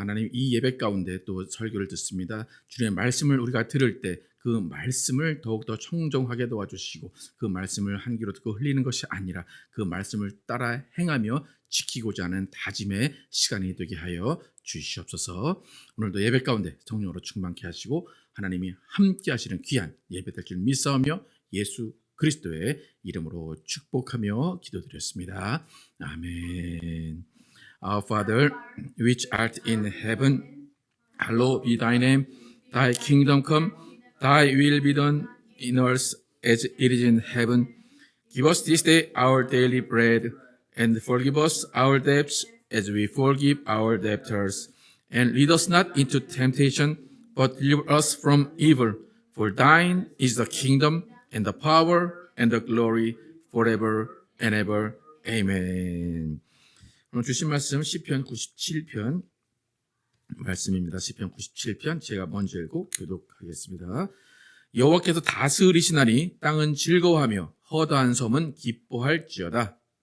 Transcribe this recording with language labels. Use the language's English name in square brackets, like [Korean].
[Korean] 하나님 이 예배 가운데 또 설교를 듣습니다. 주님의 말씀을 우리가 들을 때 그 말씀을 더욱더 청정하게 도와주시고 그 말씀을 한 귀로 듣고 흘리는 것이 아니라 그 말씀을 따라 행하며 지키고자 하는 다짐의 시간이 되게 하여 주시옵소서. 오늘도 예배 가운데 성령으로 충만케 하시고 하나님이 함께 하시는 귀한 예배 될 줄 믿사오며 예수 그리스도의 이름으로 축복하며 기도드렸습니다. 아멘. [English] Our Father, which art in heaven, hallowed be thy name. Thy kingdom come, thy will be done in earth as it is in heaven. Give us this day our daily bread, and forgive us our debts as we forgive our debtors. And lead us not into temptation, but deliver us from evil. For thine is the kingdom, and the power, and the glory, forever and ever. Amen. [Korean] 오늘 주신 말씀 시편 97편 말씀입니다. 시편 97편 제가 먼저 읽고 교독하겠습니다. 여호와께서 다스리시나니 땅은 즐거워하며 허다한 섬은 기뻐할지어다.